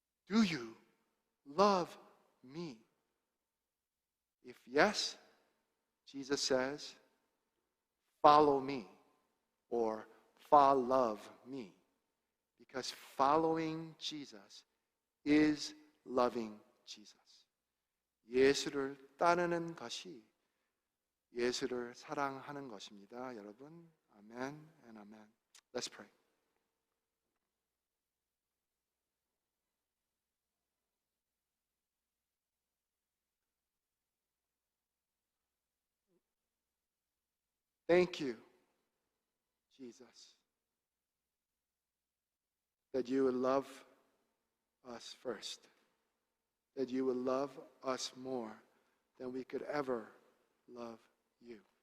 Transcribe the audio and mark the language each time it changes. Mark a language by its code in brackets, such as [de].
[en] Do you love me? If yes, Jesus says, follow me, or follow me. Because following Jesus is loving Jesus. [ko] 예수를 따르는 것이 예수를 사랑하는 것입니다. [en] 여러분, 아멘 and amen. Let's pray. Thank you, Jesus, that you would love us first, that you would love us more than we could ever love you.